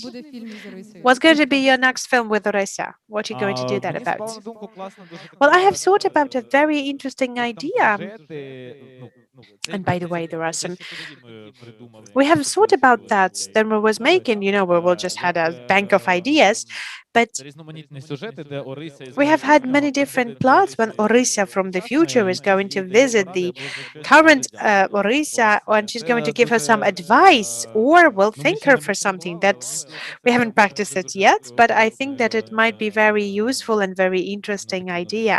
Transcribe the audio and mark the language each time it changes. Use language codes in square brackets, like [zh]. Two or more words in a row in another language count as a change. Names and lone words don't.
[en] What's going to be your next film with Orisa? What are you going to do that about? Well, I have thought about a very interesting idea. And by the way, there are some. We have thought about that. Then we was making, we will just had a bank of ideas. But [uk] різноманітні сюжети, де Орися із [en] we have had many different plots when Orissa from the future is going to visit the current Orissa, and she's going to give her some advice or will thank her for something. We haven't practiced it yet, but I think that it might be very useful and very interesting idea.